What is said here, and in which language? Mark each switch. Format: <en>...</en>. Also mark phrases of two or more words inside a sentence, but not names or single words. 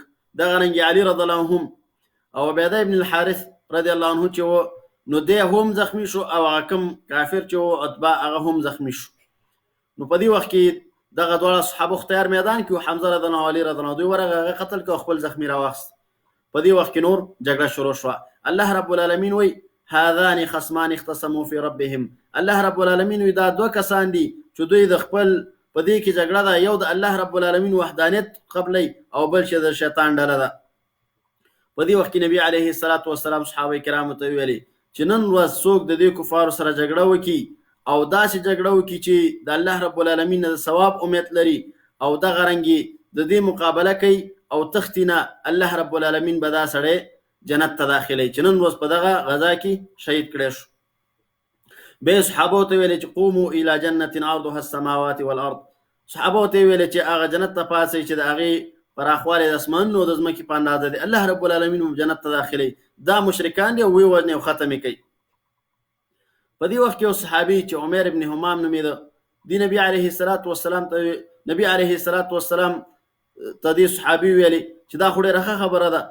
<ps>دغه رنګې علي</ps> <ar>رضی الله عنه</ar> <ps>او عبیده ابن الحارث</ps> <ar>رضی الله عنه</ar> <ps>چې و نو دی هم زخمی شو، او هغه کوم کافر چې و عتبه هغه هم زخمی شو. نو په دې وخت کې دغه دواړه صحابه اختیار میدان کې و، حمزه</ps> <ar>رضی الله</ar> <ps>علي</ps> <ar>رضی الله</ar> <ps>دوی ورغه هغه قتل کړ، خپل زخمی راواخیست. په دې وخت کې نور جګړه شروع شوه. الله رب العالمین وایي</ps> <ar>هذان خصمان اختصموا فی ربهم.</ar> <ps>الله رب العالمین وایي دا دوه کسان دي چې دوی د خپل په دې کې جګړه ده، یو د الله رب العالمین وحدانیت قبلی او بل چې د شیطان ډله ده. په دې وخت کې نبی</ps> <ar>علیه الصلاة والسلام</ar> <ps>صحابه کرامو ته ویلي چې نن ورځ څوک د دې کفارو سره جګړه وکړي او داسې جګړه وکړي چې د الله رب العالمین نه د ثواب امید لري او دغه رنګې د دې مقابله کوي او تښتي نه، الله رب العالمین به دا سړی جنت ته داخلوي، چې نن ورځ په دغه غزا کې شهید کړی شو. بیا صحابو ته ویلې چې</ps> <ar>قوموا الی جنة عرضها السماوات والارض.</ar> <ps>صحابو ته ویلې چې هغه جنت ته پاسئ چې د هغې پراخوالی د اسمانونو او د ځمکې په اندازه دی. الله رب العالمین جنت ته داخلوي. دا مشرکان دي او ویې وژني او ختم یې کوي. په دې وخت کې یو صحابي چې عمیر ابن همام نومېده، دی نبي</ps> <ar>علیه الصلاة والسلام</ar> <ps>ته دې صحابي ویلي چې دا خو ډېره ښه خبره ده.</ps>